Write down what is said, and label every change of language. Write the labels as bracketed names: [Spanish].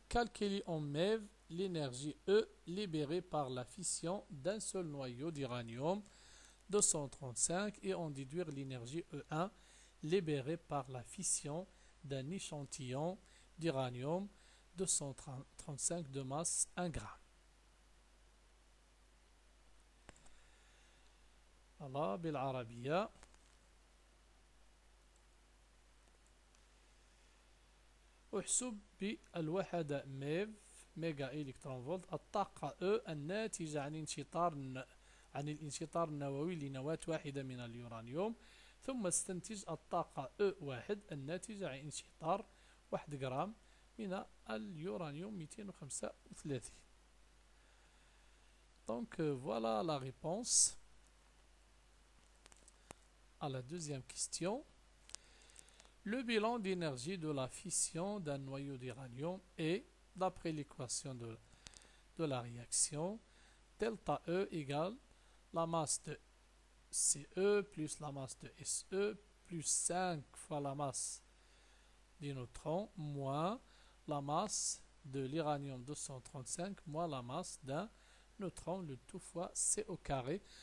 [French] Calculez en MeV l'énergie E libérée par la fission d'un seul noyau d'uranium 235 et en déduire l'énergie E1 libérée par la fission d'un échantillon d'uranium 235 de masse 1 gramme. Voilà, [Arabic] بالعربية. احسب بالوحدة ميف ميجا إلكترون فولت الطاقة E الناتجة عن الانشطار النووي لنواة واحدة من اليورانيوم، ثم استنتج الطاقة E1 الناتجة عن انشطار 1 جرام من اليورانيوم 235. [French] Donc voilà la réponse à la deuxième question. Le bilan d'énergie de la fission d'un noyau d'uranium est, d'après l'équation de la réaction, delta E égale la masse de CE plus la masse de SE plus 5 fois la masse des neutrons moins la masse de l'uranium 235 moins la masse d'un neutron, le tout fois C au carré.